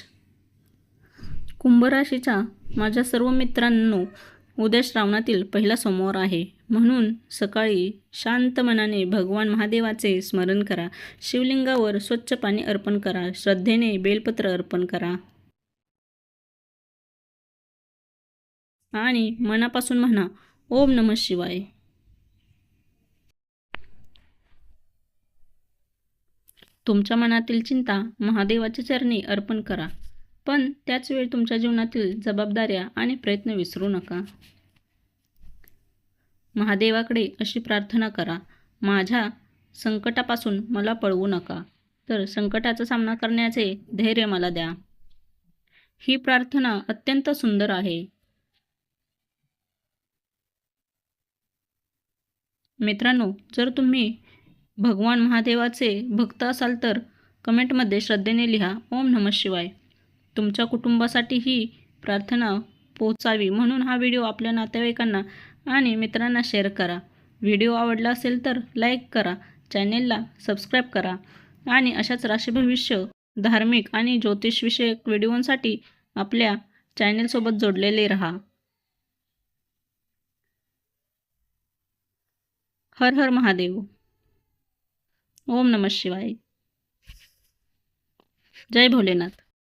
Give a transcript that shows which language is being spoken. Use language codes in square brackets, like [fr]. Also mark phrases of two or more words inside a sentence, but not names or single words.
[mr] कुंभ राशीच्या माझ्या सर्व मित्रांनो, उद्या श्रावणातील पहिला सोमवार आहे. म्हणून सकाळी शांत मनाने भगवान महादेवाचे स्मरण करा. शिवलिंगावर स्वच्छ पाणी अर्पण करा. श्रद्धेने बेलपत्र अर्पण करा आणि मनापासून म्हणा [sa] ओम नमः शिवाय. [mr] तुमच्या मनातील चिंता महादेवाच्या चरणी अर्पण करा, पण त्याच वेळी तुमच्या जीवनातील जबाबदाऱ्या आणि प्रयत्न विसरू नका. महादेवाकडे अशी प्रार्थना करा, माझ्या संकटापासून मला पळवू नका, तर संकटाचा सामना करण्याचे धैर्य मला द्या. ही प्रार्थना अत्यंत सुंदर आहे. मित्रांनो, जर तुम्ही भगवान महादेवाचे भक्त असाल तर कमेंटमध्ये श्रद्धेने लिहा [sa] ओम नमः शिवाय. [mr] तुमच्या कुटुंबासाठी ही प्रार्थना पोचावी म्हणून हा व्हिडिओ आपल्या नातेवाईकांना आणि मित्रांना शेअर करा. व्हिडिओ आवडला असेल तर लाईक करा, चॅनेलला सबस्क्राईब करा आणि अशाच राशीभविष्य, धार्मिक आणि ज्योतिषविषयक व्हिडिओंसाठी आपल्या चॅनेलसोबत जोडलेले राहा. हर हर महादेव. [sa] ओम नमः शिवाय. [mr] जय भोलेनाथ.